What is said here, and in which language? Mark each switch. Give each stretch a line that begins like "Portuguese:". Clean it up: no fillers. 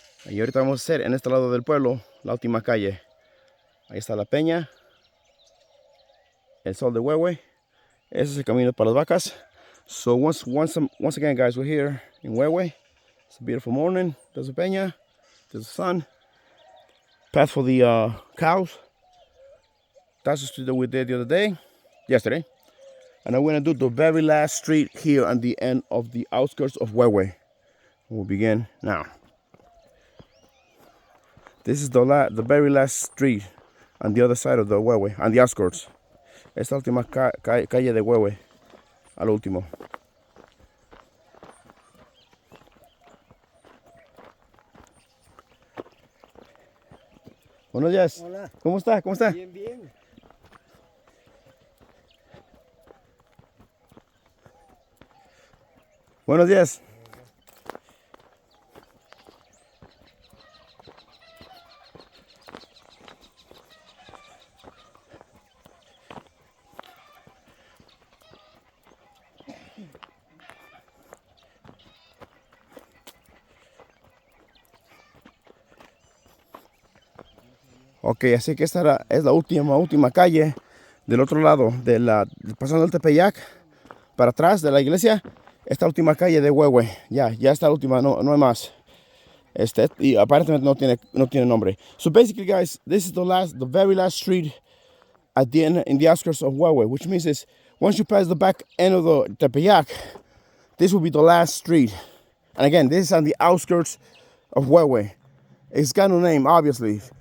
Spanish: Y ahorita vamos a hacer en este lado del pueblo la última calle. Ahí está la peña, el sol de Huehue. Ese es el camino para las vacas.
English: So once again, guys, we're here in Huehue. It's a beautiful morning. There's a peña, there's the sun. Path for the cows. That's the street that we did the other day, yesterday. And I'm gonna do the very last street here at the end of the outskirts of Huehue. We'll begin now. This is the very last street on the other side of the Huehue, on the outskirts.
Spanish: Esta última calle de Huehue, al último. Buenos días. Hola. ¿Cómo está? ¿Cómo está? Bien, bien. Buenos días. Ok, así que esta es la última calle del otro lado, pasando el Tepeyac, para atrás de la iglesia. Esta última calle de Huehue, ya está la última, no hay más. Y aparentemente no tiene nombre.
English: So basically, guys, this is the very last street at the end, in the outskirts of Huehue, which means is once you pass the back end of the Tepeyac, this will be the last street. And again, this is on the outskirts of Huehue. It's got no name, obviously.